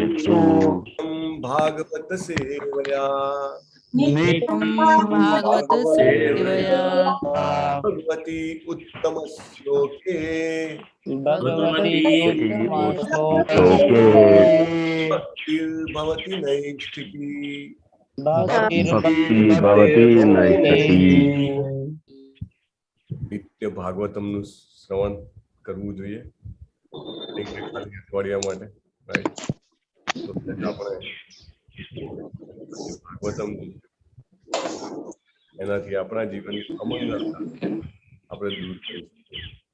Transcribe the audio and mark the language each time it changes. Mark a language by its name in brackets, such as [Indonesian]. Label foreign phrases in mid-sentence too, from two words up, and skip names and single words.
[Sanskrit] भागवत सेवया नित्यं भागवत सेवया भगवती उत्तम श्लोके भगवती उत्तमश्लोके भक्तिर्भवति नैष्ठिकी भक्ति नैष्ठिकी [Gujarati] નિત્ય ભાગવતમનું શ્રવણ કરવું જોઈએ એક ખાલી અઠવાડિયા માટે રાઈટ તો આપણે ભાગવતમ એનાથી આપણા જીવનની અમંગળતા આપણે દૂર કરી શકીએ.